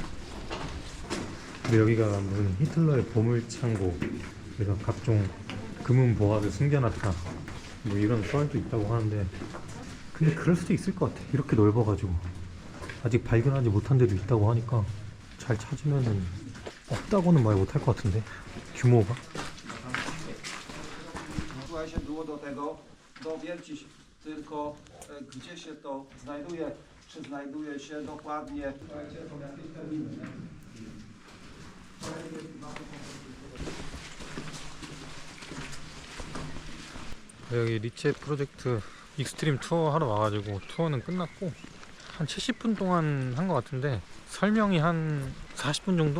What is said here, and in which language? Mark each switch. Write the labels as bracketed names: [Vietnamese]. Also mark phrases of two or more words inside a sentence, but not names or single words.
[Korean] 근데 여기가 무슨 히틀러의 보물창고, 그래서 각종 금은 보화를 숨겨놨다 뭐 이런 썰도 있다고 하는데 근데 그럴 수도 있을 것 같아. 이렇게 넓어가지고 아직 발견하지 못한 데도 있다고 하니까 잘 찾으면은 없다고는 말 못할 것 같은데 규모가. [Polish] Słuchaj się było do tego, dowiedzcie tylko gdzie się to znajduje, czy znajduje się dokładnie. Słuchajcie, są jakieś terminy, nie? [Korean] 여기 리체 프로젝트 [English] extreme tour [Korean] 하러 와가지고 투어는 끝났고 한 70분 동안 한 것 같은데 설명이 한 40분 정도?